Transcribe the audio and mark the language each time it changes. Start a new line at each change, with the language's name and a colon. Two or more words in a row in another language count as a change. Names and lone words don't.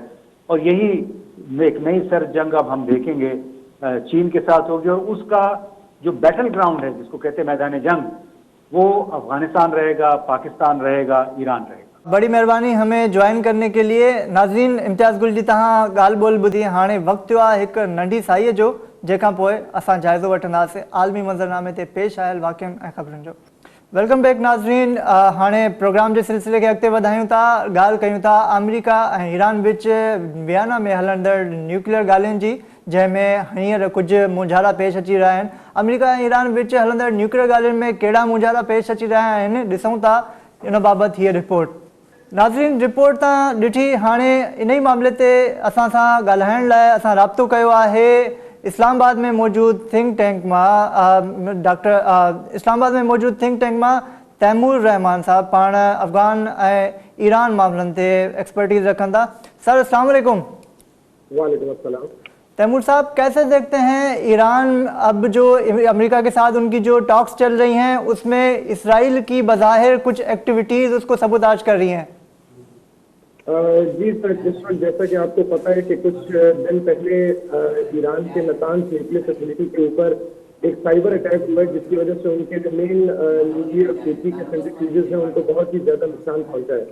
Urdu: اور یہی ایک نئی سر جنگ اب ہم دیکھیں گے چین کے ساتھ ہوگی، اور اس کا جو
English: battle ground
Urdu: ہے جس کو کہتے ہیں میدان جنگ، وہ افغانستان رہے گا، پاکستان رہے گا، ایران رہے گا. بڑی مہربانی ہمیں جوائن کرنے کے لیے.
Sindhi: ناظرین، امتیاز گل جی تہاں ॻाल्हि ॿोल ॿुधी. हाणे वक़्तु थियो आहे हिकु नंढी साईअ जो, जंहिंखां पोइ असां जाइज़ो वठंदासीं आलमी मंज़रनामे ते पेश आयल वाक़िअनि ऐं ख़बरुनि जो.
English: welcome back नाज़रीन.
Sindhi: हाणे प्रोग्राम जे सिलसिले खे अॻिते वधायूं था. ॻाल्हि कयूं था अमेरिका ऐं ईरान विच वियना में हलंदड़ न्यूक्लियर ॻाल्हियुनि जी, जंहिंमें हींअर कुझु मुंझारा पेश अची रहिया आहिनि. अमेरिका ऐं ईरान विच हलंदड़ न्यूक्लियर ॻाल्हियुनि में कहिड़ा मुंझारा पेश अची रहिया आहिनि, ॾिसूं था इन बाबति हीअ रिपोर्ट. नाज़रीन, रिपोर्ट तां ॾिठी. हाणे इन ई मामले ते असां सां ॻाल्हाइण लाइ असां राब्तो कयो आहे इस्लामाबाद में मौजूद
English: think tank
Sindhi: मां इस्लामाबाद में मौजूद
English: think tank
Sindhi: मां तैमूर रहमान साहब. पाण अफ़गान ऐं ईरान मामलनि ते एक्सपर्टीज़ रखनि था.
Arabic: सर السلام عليكم. وعليكم السلام.
Urdu: تیمور صاحب، کیسے دیکھتے ہیں ایران اب جو امریکہ کے ساتھ ان کی جو ٹاکس چل رہی ہیں اس میں اسرائیل کی بظاہر کچھ ایکٹیویٹیز اس کو سبوتاژ کر رہی ہیں? جی سر، اس وقت جیسا کہ آپ کو پتا ہے کہ کچھ دن پہلے ایران کے نطنز
English: nuclear facility
Urdu: کے اوپر ایک
English: cyber attack
Urdu: ہوا ہے، جس کی وجہ سے ان کے جو مین
English: nuclear safety
Urdu: کے سینٹریفیوجز ہیں ان کو بہت ہی زیادہ نقصان پہنچا ہے.